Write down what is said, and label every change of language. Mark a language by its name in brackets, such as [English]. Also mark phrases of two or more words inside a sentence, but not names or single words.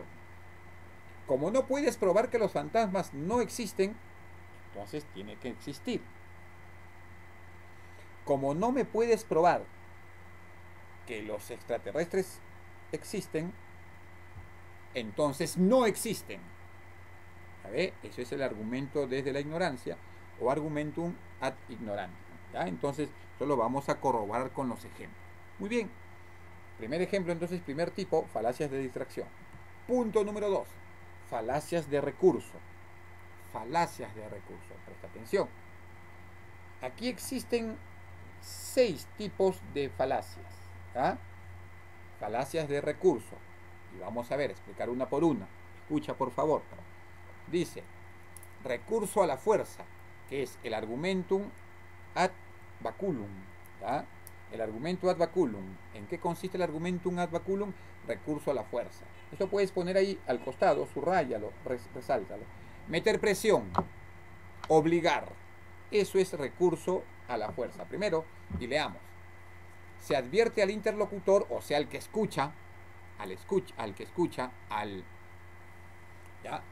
[Spanish] Como no puedes probar que los fantasmas no existen, entonces tiene que existir. Como no me puedes probar que los extraterrestres existen, entonces no existen. ¿Sabe? Eso es el argumento desde la ignorancia o [Latin] argumentum ad ignorantiam. [Spanish] ¿Ya? Entonces, solo vamos a corroborar con los ejemplos. Muy bien. Primer ejemplo, entonces, primer tipo, falacias de distracción. Punto número 2, falacias de recurso. Falacias de recurso. Presta atención. Aquí existen 6 tipos de falacias. ¿Ah? Falacias de recurso. Y vamos a ver, explicar una por una. Escucha, por favor. Dice, recurso a la fuerza, que es el [Latin] argumentum ad baculum. [Spanish] ¿Ya? El argumento [Latin] ad baculum. [Spanish] ¿En qué consiste el [Latin] argumentum ad baculum? [Spanish] Recurso a la fuerza. Esto puedes poner ahí al costado, subrayalo, resáltalo. Meter presión, obligar. Eso es recurso a la fuerza. Primero, y leamos. Se advierte al interlocutor, o sea, al que escucha, ¿ya?